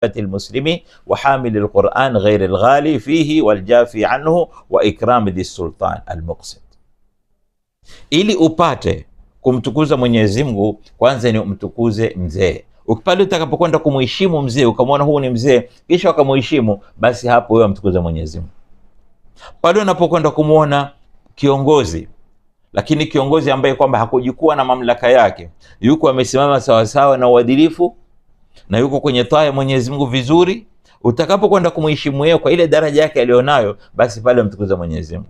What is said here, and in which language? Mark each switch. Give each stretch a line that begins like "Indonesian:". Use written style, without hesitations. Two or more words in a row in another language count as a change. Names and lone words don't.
Arabic: المسلم وحامل القرآن غير الغالي فيه والجافي عنه وإكرام ذي السلطان المقسط.
Swahili: Ili upate kumtukuza Mwenyezi Mungu, kwanza ni umtukuze mzee. Pale utakapokwenda kumuheshimu mzee, ukamwona huu ni mzee, kisha ukamuheshimu, basi hapo wewe mtukuza Mwenyezi Mungu. Pale unapokwenda kumuona kiongozi, lakini kiongozi ambaye kwamba hakujikuwa na mamlaka yake, yuko amesimama sawa sawa na uadilifu na yuko kwenye taa ya Mwenyezi Mungu vizuri, utakapokwenda kumuheshimu yeye kwa ile daraja yake alionayo, basi pale mtukuza Mwenyezi Mungu.